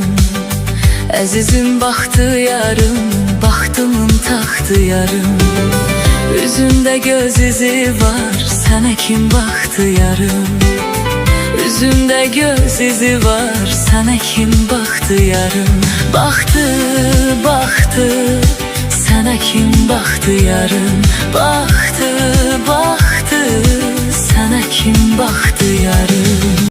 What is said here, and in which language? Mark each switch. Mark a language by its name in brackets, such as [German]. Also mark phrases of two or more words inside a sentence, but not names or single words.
[Azerbaijani] Əzizim baxdı yarım, baxtımın taxtı yarım. Üzündə göz izi var, sənə kim baxdı yarım. [Turkish] Üzünde göz izi var, sana kim baktı yarım? Baktı, baktı, sana kim baktı yarım? Baktı, baktı, sana kim baktı yarım?